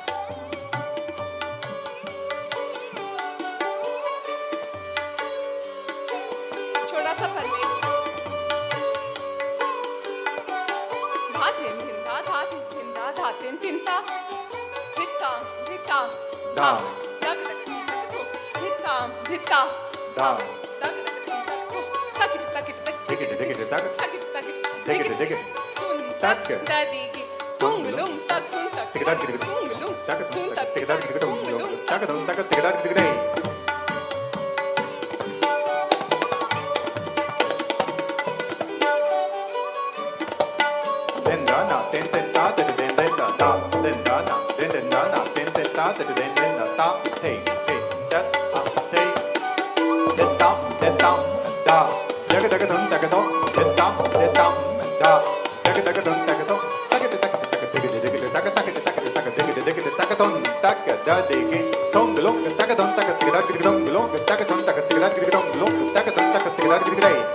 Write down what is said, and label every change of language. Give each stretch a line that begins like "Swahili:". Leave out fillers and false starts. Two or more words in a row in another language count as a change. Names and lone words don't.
Hindi: छोटा सा फरमाइश धा दिन धा दिन ता धिता da दग धिता da tak dadigi tung lung tak tung lung den da na den da den da da den da na den da na den da den da hey hey da hey da da jaga daga dum da da daga dum da da digi tong lung taka don taka tiga dong lung taka don taka tiga dong lung taka don taka tiga